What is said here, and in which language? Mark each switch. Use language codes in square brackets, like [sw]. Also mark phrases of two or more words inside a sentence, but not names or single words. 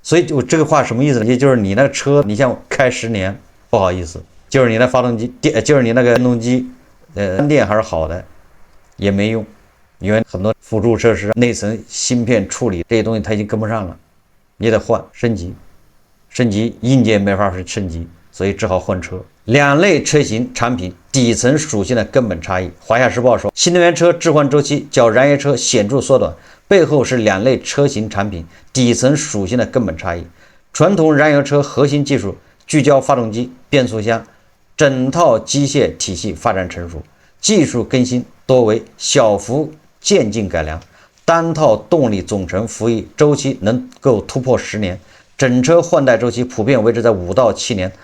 [zh] 所以我这个话什么意思呢？也就是你那个车，你像開10年，不好意思，就是你那发动机就是你那个电动机，电还是好的，也没用，因为很多辅助设施、内层芯片处理这些东西它已经跟不上了，你得换升级，硬件没法升级，所以只好换车。两类车型产品底层属性的根本差異。華夏時報說，新能源車置換週期較燃油車顯著縮短，背後是兩類車型產品底層屬性的根本差異。傳統燃油車核心技術聚焦發動機、變速箱，整套機械體系發展成熟，技術更新多為小幅漸進改良，單套動力總成服役週期能夠突破10年，整車換代週期普遍維持在5到7年。